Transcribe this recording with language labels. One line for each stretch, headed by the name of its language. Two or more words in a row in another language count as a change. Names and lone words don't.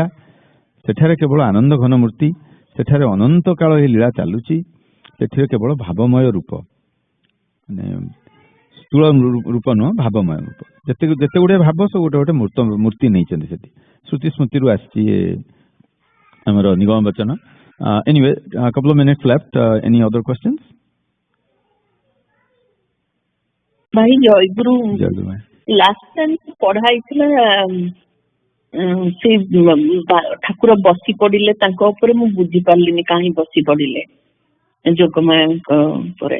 Odia: ସେଠାରେ କେବଳ ଆନନ୍ଦ ଘନ ମୂର୍ତ୍ତି। ସେଠାରେ ଅନନ୍ତ କାଳ ଏହି ଲୀଳା ଚାଲୁଛି। ସେଠିରେ କେବଳ ଭାବମୟ ରୂପ, ମାନେ ସ୍ଥୂଳ ରୂପ ନୁହଁ, ଭାବମୟ ରୂପ। ଯେତେ ଗୁଡିଏ ଭାବ ସବୁ ଗୋଟେ ମୂର୍ତ୍ତି ନେଇଛନ୍ତି ସେଠି। ଶ୍ରୁତି ସ୍ମୃତିରୁ ଆସିଛି ଆମର ନିଗମ ବଚନ।
English: Anyway, a couple of minutes left. Any other questions?
Odia: ଭାଇ ଜୟଗୁରୁ,
English: last time
Odia: ପଢା ହେଇଥିଲା ସେ ଠାକୁର ବସି ପଡିଲେ ତାଙ୍କ ଉପରେ। ମୁଁ ବୁଝି ପାରିଲିନି କାହିଁ ବସି ପଡିଲେ ଯୋଗମାୟାଙ୍କ ଉପରେ।